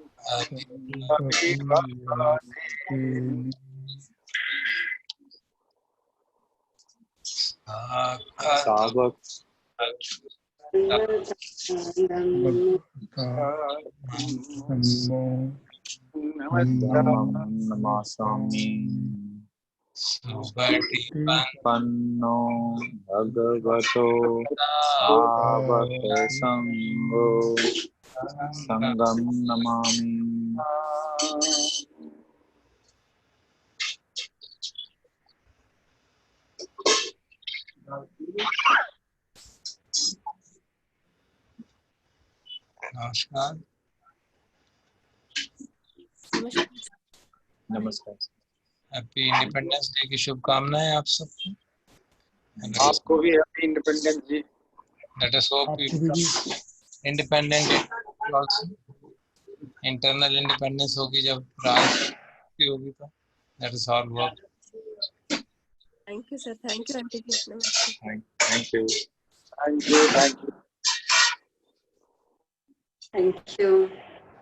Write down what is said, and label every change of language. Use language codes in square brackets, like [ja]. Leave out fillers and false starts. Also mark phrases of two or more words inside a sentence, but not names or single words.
[pi] सावक नमामि। सुपटिपन्नो भगवतो सावक संगो संगं नमामि। [hi] नमस्कार। नमस्कार। [en] Happy Independence Day [hi] की शुभकामनाएं आप सबको। आपको भी [en] Happy Independence Day. Let us hope independent also. Internal independence [hi] होगी जब राष्ट्र होगी तो [en] let us all work. Thank you sir, thank you aunty जी। [hi] नमस्ते। [en] Thank you. Thank you. Thank you.